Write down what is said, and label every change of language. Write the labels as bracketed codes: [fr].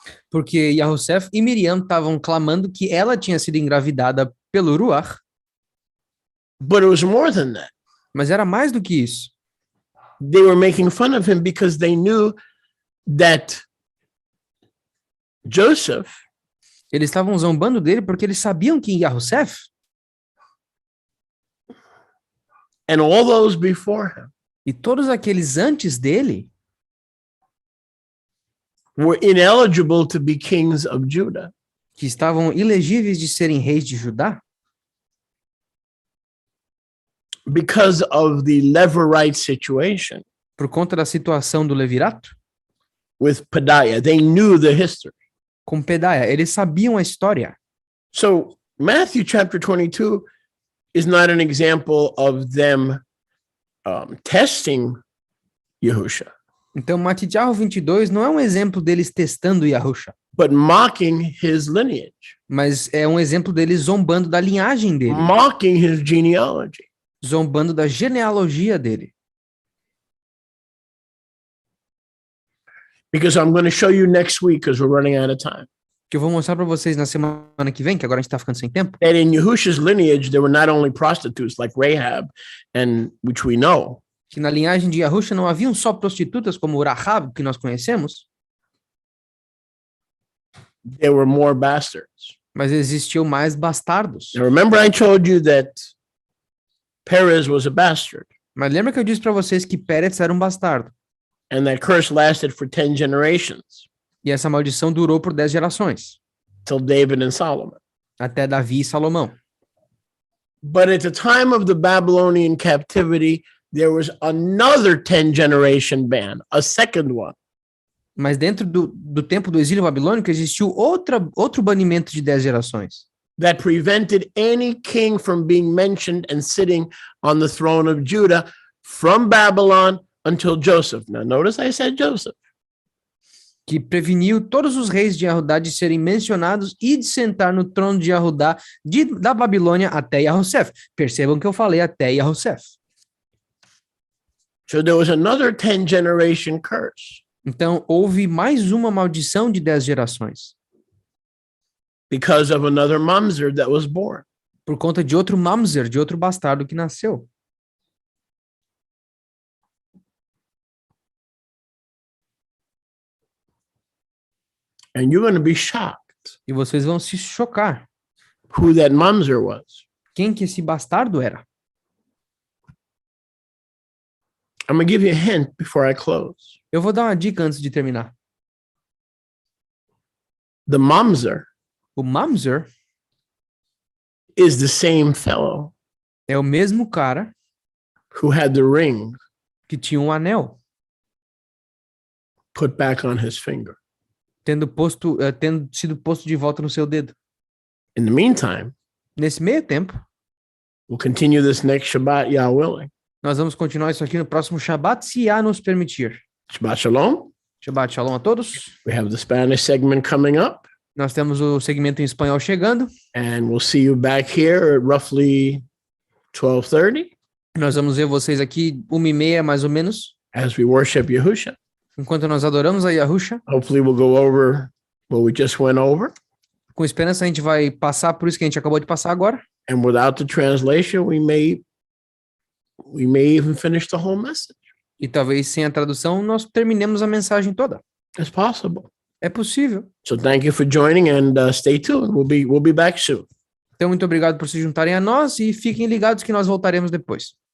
[pt] porque Yahusef e Miriam estavam clamando que ela tinha sido engravidada pelo Ruach, [en] But it was more than that. [pt] mas era mais do que isso. [en] They were making fun of him because they knew that Joseph [pt] Eles estavam zombando dele porque eles sabiam que Yahusef [en] and all those before him [pt] e todos aqueles antes dele [en] were ineligible to be kings of Judah. [pt] que estavam ilegíveis de serem reis de Judá, [en] Because of the Levirate situation [pt] por conta da situação do levirato, [en] with Pedaiah. They knew the history. [pt] com Pedaiah, eles sabiam a história. [en] So Matthew chapter 22 is not an example of them testing Yahusha, [pt] Então, Matidyahu 22 não é um exemplo deles testando Yahusha, [en] but mocking his lineage, [pt] mas é um exemplo deles zombando da linhagem dele, [en] mocking his genealogy. [pt] zombando da genealogia dele. [en] Because I'm going to show you next week, because we're running out of time, [pt] Que eu vou mostrar para vocês na semana que vem, que agora a gente tá ficando sem tempo, [en] that in Yahusha's lineage, there were not only prostitutes like Rahab, and which we know, [pt] que na linhagem de Yahusha não haviam só prostitutas como Rahab, que nós conhecemos, [en] there were more bastards. [pt] mas existiam mais bastardos. [en] Now, remember I told you that Perez was a bastard, [pt] Mas lembra que eu disse para vocês que Pérez era um bastardo, [en] and that curse lasted for 10 generations, [pt] e essa maldição durou por 10 gerações, [en] till David and Solomon. [pt] até Davi e Salomão. [en] But at the time of the Babylonian captivity, there was another 10-generation ban, a second one. [pt] Mas dentro do tempo do exílio babilônico existiu outro banimento de 10 gerações, [en] That prevented any king from being mentioned and sitting on the throne of Judah from Babylon until Joseph. Now, notice I said Joseph. [pt] que preveniu todos os reis de Yahudá de serem mencionados e de sentar no trono de Yahudá da Babilônia até Yahusef. Percebam que eu falei até Yahusef. [en] So there was another 10-generation curse [pt] Então, houve mais uma maldição de 10 gerações, [en] because of another mamzer that was born. [pt] por conta de outro mamzer, de outro bastardo que nasceu. [en] And you're going to be shocked [pt] E vocês vão se chocar. [en] who that mamzer was. [pt] Quem que esse bastardo era? [en] I'm going to give you a hint before I close. [pt] Eu vou dar uma dica antes de terminar. [en] The mamzer [pt] O mamzer [en] is the same fellow [pt] é o mesmo cara [en] who had the ring [pt] que tinha um anel [en] put back on his finger. [pt] tendo sido posto de volta no seu dedo. [en] In the meantime, [pt] Nesse meio tempo, [en] we'll continue this next Shabbat, Yah willing. [pt] nós vamos continuar isso aqui no próximo Shabat, se Yah nos permitir. [he] Shabbat Shalom. [pt] Shabbat Shalom a todos. [en] We have the Spanish segment coming up, [pt] Nós temos o segmento em espanhol chegando. [en] and we'll see you back here at roughly 12:30. [pt] Nós vamos ver vocês aqui 1h30 mais ou menos, [en] as we worship Yahusha. [pt] enquanto nós adoramos a Yahusha. [en] Hopefully we'll go over what we just went over. [pt] Com esperança a gente vai passar por isso que a gente acabou de passar agora. [en] And without the translation, we may even finish the whole message. [pt] E talvez sem a tradução nós terminemos a mensagem toda. [en] It's possible. [pt] É possível. [en] So thank you for joining and stay tuned. We'll be back soon. [pt] Então, muito obrigado por se juntarem a nós e fiquem ligados que nós voltaremos depois.